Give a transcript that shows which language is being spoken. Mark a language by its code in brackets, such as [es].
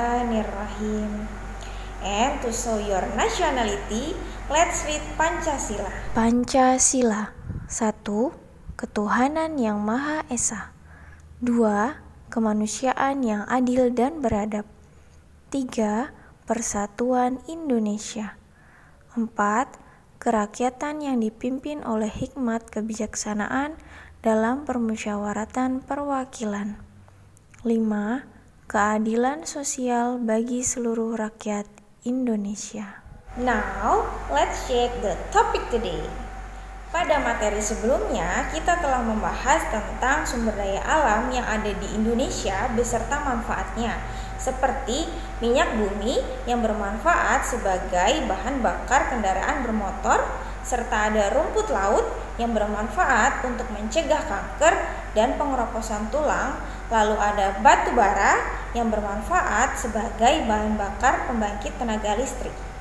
[en] Bismillahirrahmanirrahim. And to show your nationality, let's read Pancasila. [id] Pancasila. 1. Ketuhanan yang Maha Esa. 2. Kemanusiaan yang adil dan beradab. 3. Persatuan Indonesia. 4. Kerakyatan yang dipimpin oleh hikmat kebijaksanaan dalam permusyawaratan perwakilan. 5. Keadilan sosial bagi seluruh rakyat Indonesia. [en] Now, let's check the topic today. [id] Pada materi sebelumnya, kita telah membahas tentang sumber daya alam yang ada di Indonesia beserta manfaatnya, seperti minyak bumi yang bermanfaat sebagai bahan bakar kendaraan bermotor, serta ada rumput laut yang bermanfaat untuk mencegah kanker dan pengeroposan tulang, lalu ada batu bara yang bermanfaat sebagai bahan bakar pembangkit tenaga listrik.